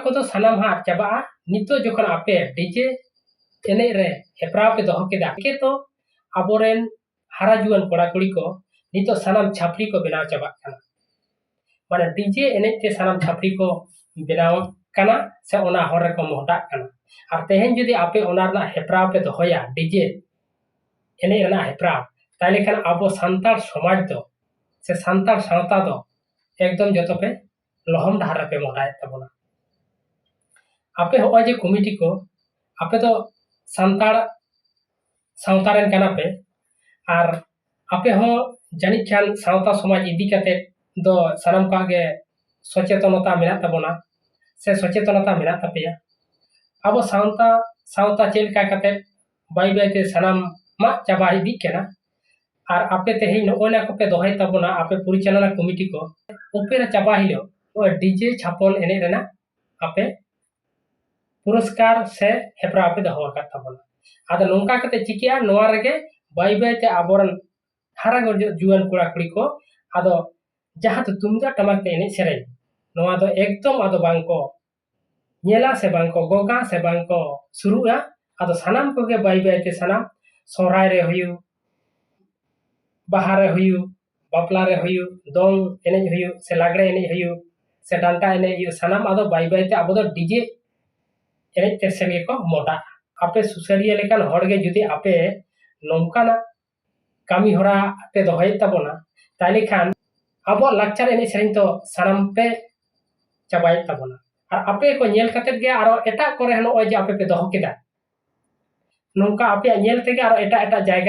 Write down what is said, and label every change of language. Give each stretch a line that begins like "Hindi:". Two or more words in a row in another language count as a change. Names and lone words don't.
Santali: को तो सनाम हा चाबा नितो जखन आपे डीजे एने रे हेपराव पे दोह केदा के तो आबोरेन हारा जुआन कोड़ा कुड़ी को नितो सनाम छापरी को बनाव चाबा कना माने डीजे एने ते सनाम छापरी को बनाव कना से ओना हर रे को मोहडा कना और तेहेन जदी आपे ओना रना हेपराव पे दोहया डीजे एने रना हेपराव ताले खान आबो संतार समाज दो से संतार सावता दो एकदम जतो पे लहम डाहर पे मोहडाय ताबोना आपे हो जे कमिटी को आपे तो संतार सावतारेन कना पे और आपे हो जानी खान सावता समाज इदी कते दो सनम का गे सचेतनता मेना ताबोना से सचेतनता मेना तापेया अब सावता चेलका कते बाई बाईते सनम मा चाबा इदी केना और आपे तेहे नोना को पे दोहय ताबोना आपे परिचालना कमिटी को ओपेरा चाबा हिलो ओ डीजे छापल एने रेना आपे पुरस्कार से हेपरा आपे दोहवा का ताबोना आदा नोंका कते चिकिया नोआ रेगे बाई बाईते आबोरन हारा जुआन कोड़ा कुड़ी को आदो जहां तो तुमदा टमाक ते एने सेरेन नोआ दो एकदम आदो बांको नेला से बांको गोगा से बांको शुरुआ आदो सनाम को गे बाई बाईते सनाम सोहराय रे हुयु बाहा रे हुयु बापला रे हुयु दong एने हुयु से लागड़े एने हुयु से डांटा एने हुयु सानाम आदो बाई बाई ते आबो दो डीजे एने ते सेगे को मोटा आपे सुसरिया लेकान हड़गे जुदी आपे नोंकाना कामी हरा पे दोहय ताबोना ताले खान आबो लाक्चर एने सेरेन तो सानाम पे चाबाय ताबोना और आपे को नेल कते गे आरो एटा करे हनो ओय जे आपे पे दोह केदा नोंका आपे नेल तेगे आरो एटा एटा जायगा